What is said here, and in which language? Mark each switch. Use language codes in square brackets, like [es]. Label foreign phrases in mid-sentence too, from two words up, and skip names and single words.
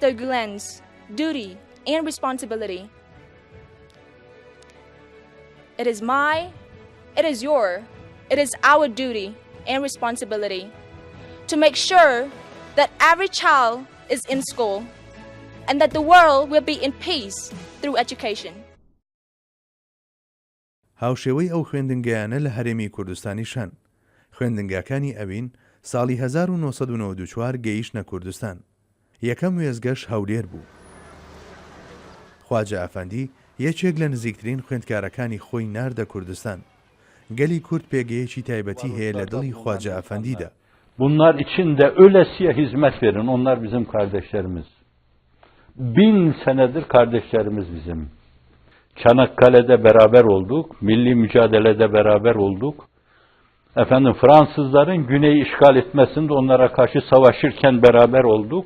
[en] Gulen's duty and responsibility. It is our duty and responsibility to make sure that every child is in school and that the world will be in peace through education. [ckb] هاوشێوەی ئەو خوێندنگەیانە لە هەرێمی کوردستانیشان. خوێندنگاکانی ئەوین ساڵی 1994 گەیشتنە کوردستان. یەکەم وێزگەش هەولێر بوو. خواجە ئەفەندی یەکێک لە نزیکترین خوێندکارەکانی خۆی ناردە کوردستان. گەلی کورد پێگەیەکی تایبەتی هەیە لە دڵی خواجە ئەفەندیدا. [tr] Bunlar için de ölesiye hizmet verin. Onlar bizim kardeşlerimiz. 1000 senedir kardeşlerimiz bizim. Çanakkale'de beraber olduk. Milli mücadelede beraber olduk. Fransızların güneyi işgal etmesinde onlara karşı savaşırken beraber olduk.